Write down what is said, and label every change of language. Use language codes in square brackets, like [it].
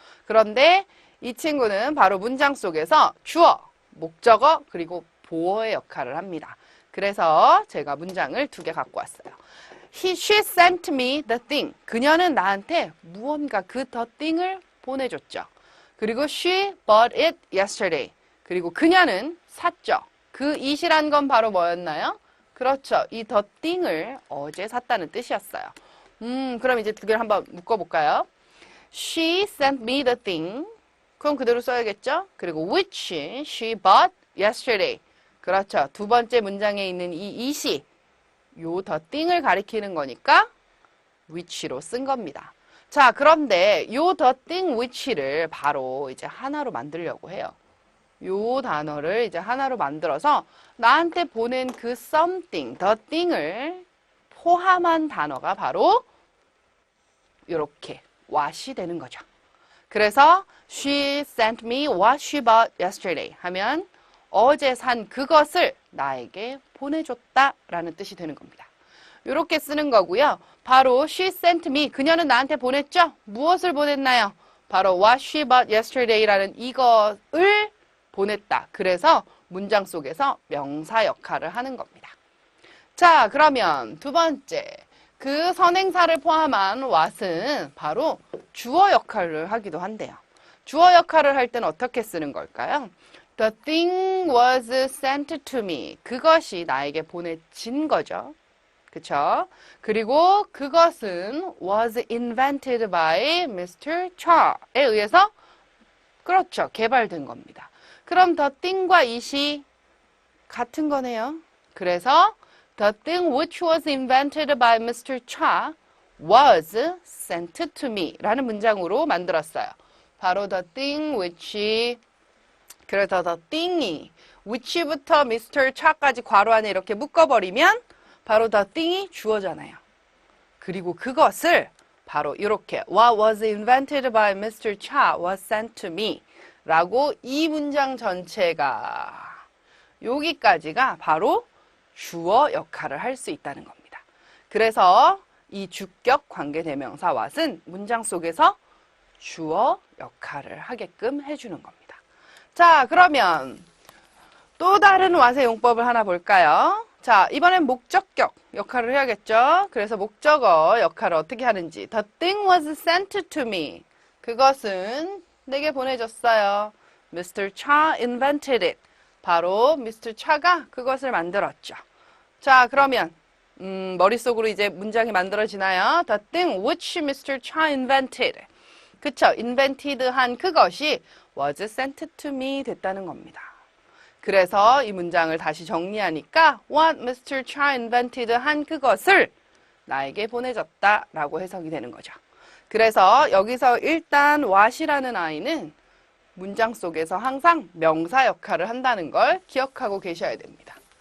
[ko] 그런데 이 친구는 바로 문장 속에서 주어, 목적어, 그리고 보어의 역할을 합니다. 그래서 제가 문장을 2개 갖고 왔어요. [en] She sent me the thing. [ko] 그녀는 나한테 무언가 그 the thing을 보내줬죠. [en] 그리고 she bought it yesterday. [ko] 그리고 그녀는 샀죠. 그 it이란 건 바로 뭐였나요? 그렇죠. 이 the thing을 어제 샀다는 뜻이었어요. 그럼 이제 2개를 한번 묶어볼까요? [en] She sent me the thing. [ko] 그럼 그대로 써야겠죠? [en] 그리고 which she bought yesterday. [ko] 그렇죠. 2번째 문장에 있는 이 it이 요 the thing을 가리키는 거니까 which로 쓴 겁니다. 자, 그런데 요 the thing which를 바로 이제 하나로 만들려고 해요. 요 단어를 이제 하나로 만들어서 나한테 보낸 그 something, the thing을 포함한 단어가 바로 이렇게 what이 되는 거죠. 그래서 [en] she sent me what she bought yesterday [ko] 하면 어제 산 그것을 나에게 보내줬다라는 뜻이 되는 겁니다. 이렇게 쓰는 거고요. 바로 [en] she sent me, [ko] 그녀는 나한테 보냈죠? 무엇을 보냈나요? 바로 [en] what she bought yesterday [ko] 라는 이것을 보냈다. 그래서 문장 속에서 명사 역할을 하는 겁니다. 자, 그러면 2번째. 그 선행사를 포함한 what은 바로 주어 역할을 하기도 한대요. 주어 역할을 할 때는 어떻게 쓰는 걸까요? [en] The thing was sent to me. [ko] 그것이 나에게 보내진 거죠. 그쵸? 그리고 그것은 [en] was invented by Mr. [ko] Cha에 의해서 그렇죠. 개발된 겁니다. 그럼 the thing과 it이 같은 거네요. [en] 그래서 the thing which was invented by Mr. Cha was sent to me [ko] 라는 문장으로 만들었어요. [en] 바로 the thing which 그래서 the thing이 which부터 Mr. [ko] Cha까지 괄호 안에 이렇게 묶어버리면 바로 the thing이 주어잖아요. 그리고 그것을 바로 이렇게 [en] What was invented by Mr. Cha was sent to me [ko] 라고 이 문장 전체가 여기까지가 바로 주어 역할을 할 수 있다는 겁니다. 그래서 이 주격 관계대명사 what은 문장 속에서 주어 역할을 하게끔 해주는 겁니다. 자, 그러면 또 다른 what의 용법을 하나 볼까요? 자, 이번엔 목적격 역할을 해야겠죠? 그래서 목적어 역할을 어떻게 하는지. [en] The thing was sent to me. [ko] 그것은 내게 보내졌어요. [en] Mr. Cha invented it. 바로 Mr. [ko] Cha가 그것을 만들었죠. 자, 그러면 머릿속으로 이제 문장이 만들어지나요? [en] The thing which Mr. Cha invented. 그쵸? invented 한 [ko] 그것이 [en] was sent to me [ko] 됐다는 겁니다. 그래서 이 문장을 다시 정리하니까 what Mr. [en] Cha invented [ko] 한 그것을 나에게 보내줬다 라고 해석이 되는 거죠. 그래서 여기서 일단 what이라는 아이는 문장 속에서 항상 명사 역할을 한다는 걸 기억하고 계셔야 됩니다.